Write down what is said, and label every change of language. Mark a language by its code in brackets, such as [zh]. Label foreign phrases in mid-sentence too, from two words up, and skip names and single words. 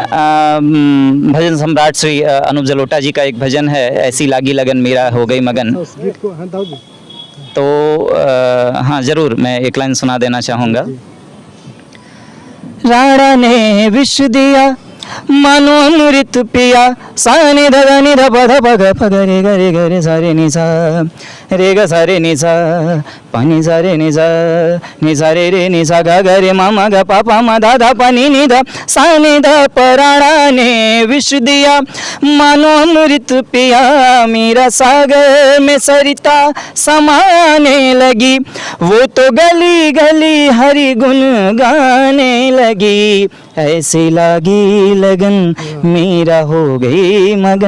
[hi] भजन सम्राट श्री अनूप जलोटा जी का एक भजन है, ऐसी लागी लगन मेरा हो गई मगन। तो हाँ जरूर मैं एक लाइन सुना देना चाहूँगा। राणा ने विष दिया मानो अमृत पिया सा नि ध नि ध प ध प ग प ग रे ग रे सा रे नि सा रे ग सा रे नि सा प नि सा रे नि सा रे नि सा ग ग रे म म ग प प म ध ध प नि ध सा नि ध प राणा ने विष दिया मानो अमृत पिया मेरा सागर में सरिता समाने लगी वो तो गली गली हरि गुण गाने लगी ऐसे लागी लगन मेरा हो गई मगन।